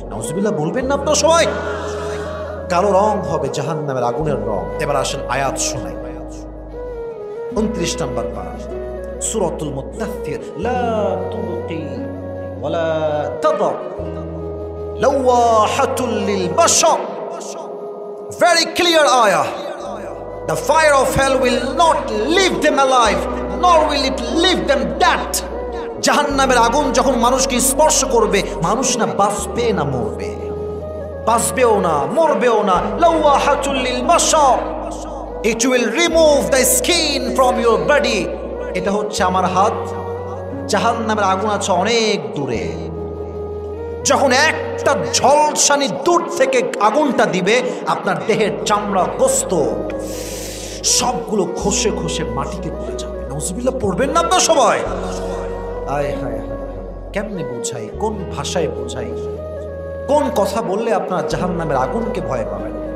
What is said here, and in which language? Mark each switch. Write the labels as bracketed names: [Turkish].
[Bangla] নাউজুবিল্লাহ বলবেন না আপনারা সবাই? কালো রং হবে জাহান্নামের আগুনের রং। এবার আসেন আয়াত শোনাই। 29 নম্বর পারা, সূরাতুল মুত্তাফির, [Arabic] লা তুবকি ওয়ালা তাদর লাওয়াহাতুল লিল বাশার। [English] Very clear ayah. The fire of hell will not leave them alive, nor will it leave them dead. [Bangla] জাহান্নামের আগুন যখন মানুষকে স্পর্শ করবে, মানুষ না বাঁচবে না মরবে, বাঁচবেও না মরবেও না। [Arabic] লাওয়াহাতুল লিল বাশার, [English] it will remove the skin from your body. [Bangla] এটা হচ্ছে আমার হাত, জাহান্নামের আগুন আছে অনেক দূরে। যখন একটা ঝলসানি দূর থেকে আগুনটা দিবে, আপনার দেহের চামড়া গোস্ত সবগুলো খসে খসে মাটিতে পড়ে যাবে। নাউজুবিল্লাহ পড়বেন না আপনার সবাই? আয় হায় হায়, কেমনে বোঝাই, কোন ভাষায় বোঝাই, কোন কথা বললে আপনার জাহান্নামের আগুনকে ভয় পাবেন?